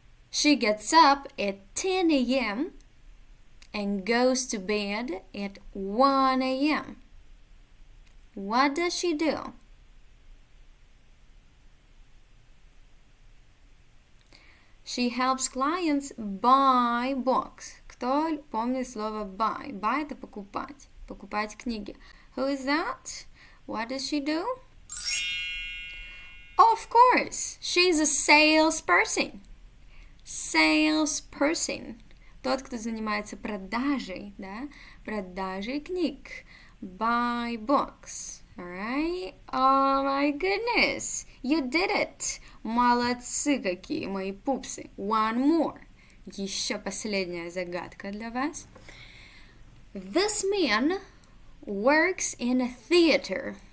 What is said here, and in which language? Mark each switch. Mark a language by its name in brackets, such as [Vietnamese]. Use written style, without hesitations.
[English] She gets up at 10 a.m. and goes to bed at 1 a.m. What does she do? She helps clients buy books. [Russian] Кто помнит слово buy? Buy – это покупать. Покупать книги. [English] Who is that? What does she do? Of course, she's a salesperson. Salesperson. [Russian] Тот, кто занимается продажей, да? Продажей книг. [English] Buy books. Alright? Oh my goodness. You did it. [Russian] Молодцы какие, мои пупсы. [English] One more. [Russian] Еще последняя загадка для вас. [English] This man works in a theater.